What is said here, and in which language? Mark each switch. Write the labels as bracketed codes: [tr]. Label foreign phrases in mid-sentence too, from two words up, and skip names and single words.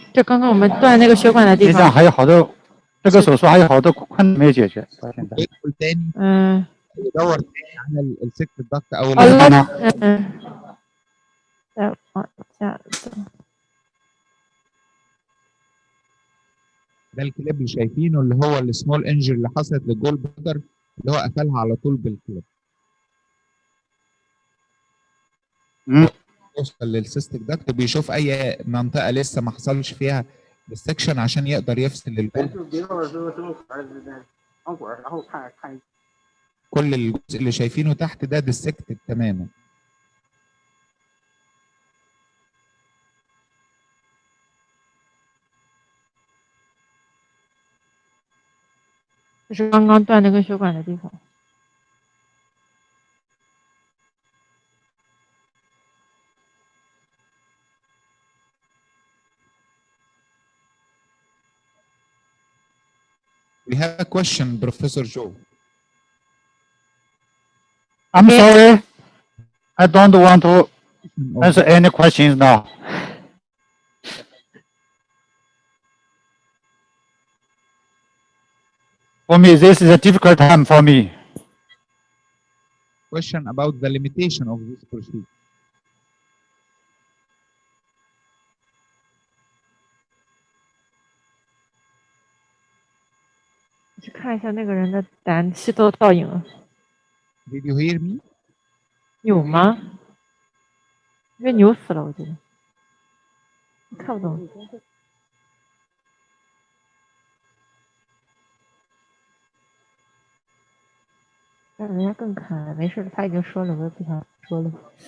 [zh] 就刚刚我们断那个血管的地方。实际上还有好多，这个手术还有好多困难没解决到现在。 [ar] يدخل تاني يدور تاني على السكت الضغط او ده الكليب اللي شايفينه اللي هو [en] small injury [ar] اللي حصلت [en] gall bladder [ar] اللي هو قفلها على طول بالكليب. يوصل [en] cystic duct [ar] وبيشوف اي منطقه لسه ما حصلش فيها ديسكشن عشان يقدر يفصل الجول. [zh] 就别说是这种管钢管，然后看 [ar] كل الجزء اللي شايفينه تحت ده ديسكتد تماما. [zh] 这是刚刚断那根血管的地方。 [en] We have a question, Professor Joe. I'm sorry. I don't want to answer any questions now. For me, this is a difficult time for me. Question about the limitation of this procedure. [zh] 去看一下那个人的胆气窦倒影。 [en] Did you hear me? [zh] 扭吗？应该扭死了，我觉得。看不懂。让人家更看，没事，他已经说了，我也不想说了。